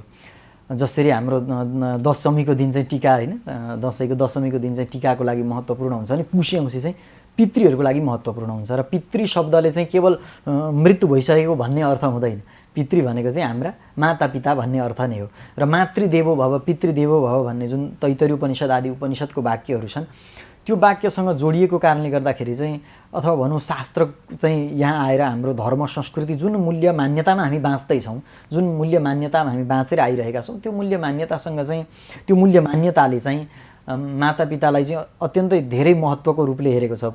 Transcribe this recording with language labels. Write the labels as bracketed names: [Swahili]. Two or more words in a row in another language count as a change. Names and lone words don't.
[Nepali] जसरी हाम्रो दशमीको दिन चाहिँ टिका होइन, दसैँको दशमीको दिन चाहिँ टिकाको लागि महत्त्वपूर्ण हुन्छ, अनि कुसे औँसी चाहिँ पितृहरूको लागि महत्त्वपूर्ण हुन्छ। र पितृ शब्दले चाहिँ केवल मृत्यु भइसकेको भन्ने अर्थ हुँदैन। पितृ भनेको चाहिँ हाम्रा मातापिता भन्ने अर्थ नै हो। र [Sanskrit] मातृदेवो भव पितृदेवो भव [Nepali] भन्ने जुन तैत्तरीय उपनिषद आदि उपनिषदको वाक्यहरू छन् त्यो वाक्यसँग जोडिएको कारणले गर्दाखेरि चाहिँ अथवा भनौँ शास्त्र चाहिँ यहाँ आएर हाम्रो धर्म संस्कृति जुन मूल्य मान्यतामा हामी बाँच्दैछौँ, जुन मूल्य मान्यतामा हामी बाँचेर आइरहेका छौँ, त्यो मूल्य मान्यतासँग चाहिँ त्यो मूल्य मान्यताले चाहिँ मातापितालाई चाहिँ अत्यन्तै धेरै महत्त्वको रूपले हेरेको छ।